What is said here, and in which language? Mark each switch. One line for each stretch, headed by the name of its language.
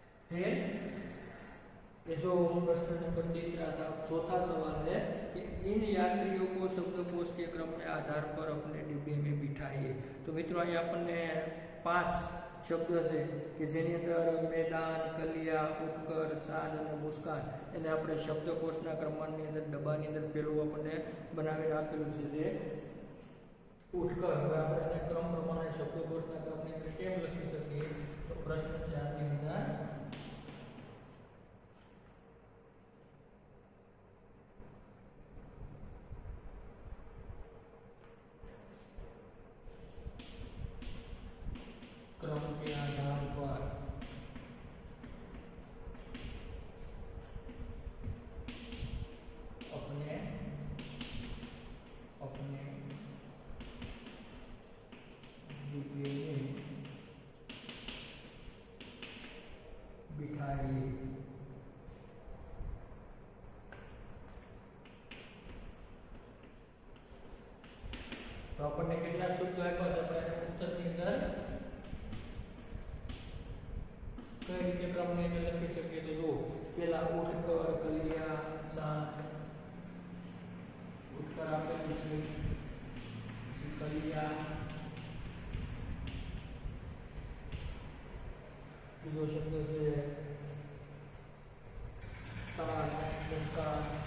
Hindi: फिर ये जो प्रश्न नंबर तीसरा था, चौथा सवाल है कि इन यात्रियों को शब्दकोश के क्रम में आधार पर अपने डिब्बे में बिठाइए। तो मित्रों
Gujarati: અહીં આપણને 5 શબ્દ છે કે જેની અંદર મેદાન, કલિયા, ઉત્કર, ચાંદ અને મુસ્કાન એને આપણે શબ્દકોશના ક્રમની અંદર ડબ્બાની અંદર પેલું આપણને બનાવીને આપેલું છે જે ઉત્કર। હવે આપણે એને ક્રમ પ્રમાણે શબ્દકોશના ક્રમની અંદર કેમ લખી શકીએ? તો પ્રશ્ન 4 ની અંદર क्रम
Hindi: के आधार पर अपने डिब्बे में बिठाइए। तो अपने
Gujarati: કેટલાક શબ્દો આપ્યા છે, આપણે પુસ્તકની અંદર કઈ રીતે ક્રમની અંદર લખી શકીએ? તો જો પહેલા ઉઠકર, કલિયા, ચાંદ, ઉઠકર આપેલું છે, પછી કલિયા, બીજો શબ્દ છે ચાંદ, મુસ્કાન,